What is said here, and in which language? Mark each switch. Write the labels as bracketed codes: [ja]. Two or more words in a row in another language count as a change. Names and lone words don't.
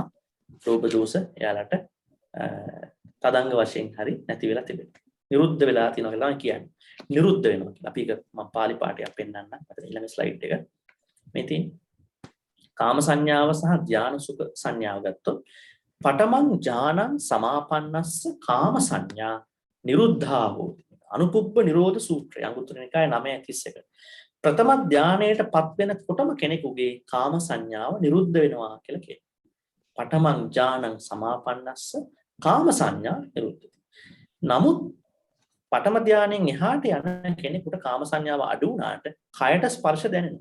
[si] රූප දෝෂ එයාලට තදංග වශයෙන් හරි නැති වෙලා තිබෙනවා. නිරුද්ධ වෙලා තියෙනවා කියලා තමයි කියන්නේ. නිරුද්ධ වෙනවා කියලා. අපි ඒක මම පාලි පාඨයක් පෙන්නන්නම්. අතන ඊළඟ ස්ලයිඩ් එක. මේ තියෙන කාම සංඥාව සහ ධාන සුඛ සංඥාව ගත්තොත් [pi] පඨමං ඥානං සමාපන්නස්ස කාම සංඥා නිරුද්ධා හෝති. [si] අනුපුබ්බ නිරෝධ සූත්‍රය අංගුත්තර නිකාය 9:31. ප්‍රථම ධානයටපත් වෙනකොටම කෙනෙකුගේ කාම සංඥාව නිරුද්ධ වෙනවා කියලා කියනවා. [pi] පඨමං ඥානං සමාපන්නස්ස කාම සංඥා නිරුද්ධති. [si] නමුත් පඨම ධානයෙන් එහාට යන කෙනෙකුට කාම සංඥාව අඩු වුණාට කයට ස්පර්ශ දැනෙනවා.